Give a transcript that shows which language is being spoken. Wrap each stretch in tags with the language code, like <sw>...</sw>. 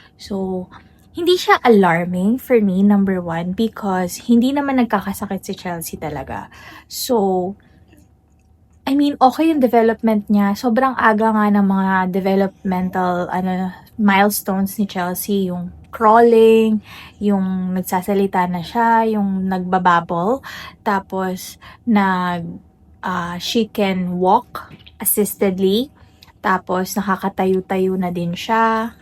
<tl>So, hindi siya</tl> <en>alarming for me, number one, because</en> <tl>hindi naman nagkakasakit si Chelsea talaga.</tl> <en>So, I mean, okay yung development niya.</en> <tl>Sobrang aga nga ng mga developmental milestones ni Chelsea. Yung crawling, yung nagsasalita na siya, yung nagbababble. Tapos,</tl> <en>she can walk assistedly.</en> <tl>Tapos, nakakatayo-tayo na din siya.</tl>